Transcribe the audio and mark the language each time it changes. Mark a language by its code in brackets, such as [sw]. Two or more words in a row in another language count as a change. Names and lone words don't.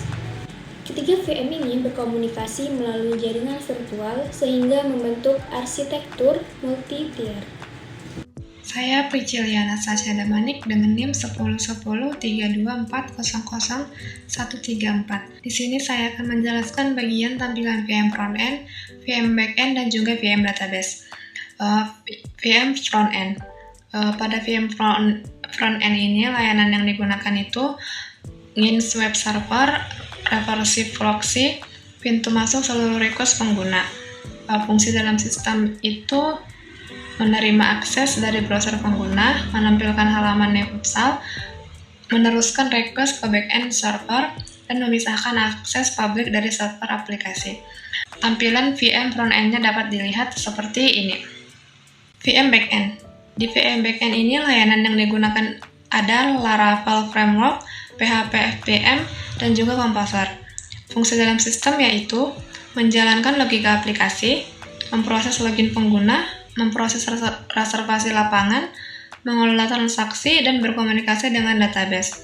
[id] Ketiga VM ini berkomunikasi melalui jaringan virtual sehingga membentuk arsitektur multi-tier. Saya Prisciliana Sasha Damanik dengan NIM 10.10.32.400.134. Di sini saya akan menjelaskan bagian tampilan [en] VM front-end, VM back-end, [id] dan juga [en] VM database. VM front-end. [id] Pada [en] VM front-end [id] ini, layanan yang digunakan itu Nginx Web Server, [en] Recursive Proxy, [id] pintu masuk seluruh request pengguna. Fungsi dalam sistem itu menerima akses dari browser pengguna, menampilkan halaman Neo Futsal, meneruskan request ke [en] backend server, [id] dan memisahkan akses publik dari server aplikasi. Tampilan [en] VM front-end-nya [id] dapat dilihat seperti ini. [en] VM backend. [id] Di [en] VM backend [id] ini layanan yang digunakan ada Laravel Framework, PHP FPM, dan juga Composer. Fungsi dalam sistem yaitu menjalankan logika aplikasi, memproses login pengguna, memproses reservasi lapangan, mengelola transaksi, dan berkomunikasi dengan database.